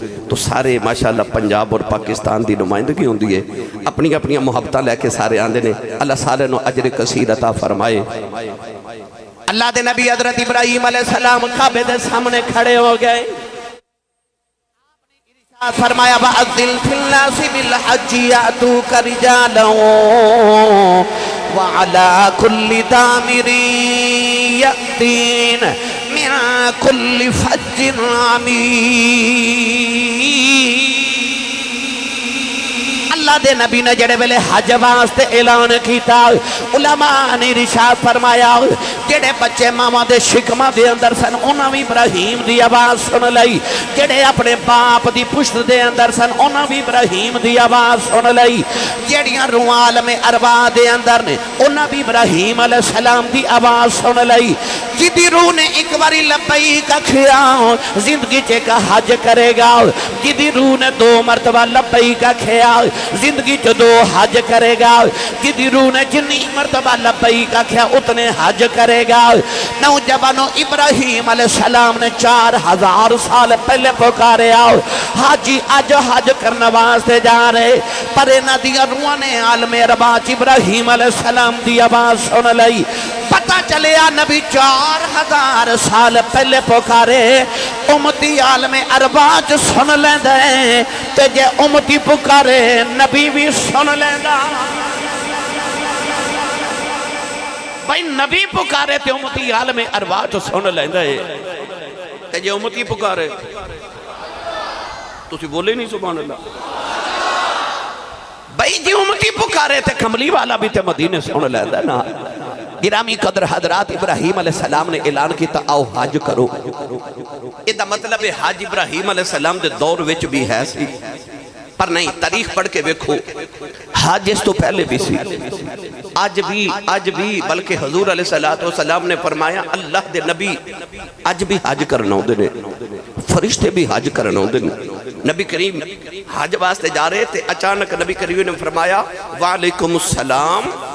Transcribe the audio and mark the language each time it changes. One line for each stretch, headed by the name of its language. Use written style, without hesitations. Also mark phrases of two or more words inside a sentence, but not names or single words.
Punjabi: تو سارے ماشاءاللہ پنجاب اور پاکستان دی نمائندگی ہوندی ہے، اپنی اپنی محبتہ لے کے سارے آندے نے. اللہ سارے نو اجر کثیر عطا فرمائے. اللہ دے نبی حضرت ابراہیم علیہ السلام کعبے دے سامنے کھڑے ہو گئے.
Arabic: فرمایا وَأَذِّن فِي النَّاسِ بِالْحَجِّ يَأْتُوكَ رِجَالًا وَعَلَىٰ كُلِّ دَامِرٍ يَأْتِينَ مِن كُلِّ فَجٍّ عَمِيقٍ.
Punjabi: اللہ دے نبی نے جڑے ویلے حج واسطے اعلان کیتا علماء نے ارشاد فرمایا جڑے بچے ماما دے شکما دے اندر سن انہاں بھی ابراہیم دی آواز سن لئی جڑے اپنے باپ دی پشت دے اندر سن انہاں بھی ابراہیم دی آواز سن لئی جڑیاں روح عالم ارواح دے اندر نے انہاں بھی ابراہیم علیہ السلام دی آواز سن لئی جدی روح نے ایک باری لبیک کھیا زندگی چے کا حج کرے گا جدی روح نے 2 مرتبہ لبیک کھیا زندگی چے 2 حج کرے گا جدی روح نے جنی مرتبہ لبیک کھیا اتنے حج کرے گا نوجوانوں ابراہیم علیہ السلام نے 4000 سال پہلے پکارے آؤ حاجی اج حج کرنے واسطے جا رہے پر انہاں دی روح نے عالم ارواح ابراہیم علیہ السلام دی آواز سن لئی پتہ چلیا نبی 4000 سال پہلے پکارے امتی عالم ارواح سن لیندے تے جے امتی پکارے نبی بھی سن لیندا بھائی نبی پکارے تے امتی عالم ارواح سن لیندے تے جے امتی پکارے تسی بولے نہیں
Arabic: سبحان اللہ
Punjabi: بھائی جی امتی پکارے تے کملی والا بھی تے مدینے سن لیندے نا گرامی قدر حضرات ابراہیم علیہ السلام نے اعلان کیتا آؤ حج کرو یہ مطلب ہے حج ابراہیم علیہ السلام دے دور وچ بھی ہے سی پر نہیں تاریخ پڑھ کے ویکھو حج اس تو پہلے بھی سی آج بھی بلکہ حضور علیہ السلام نے فرمایا اللہ دے نبی آج بھی حج کرنا ہوندے نے فرشتے بھی حج کرنا ہوندے نے نبی کریم حج واسطے جا رہے تھے اچانک نبی کریم نے فرمایا
Arabic: وعلیکم السلام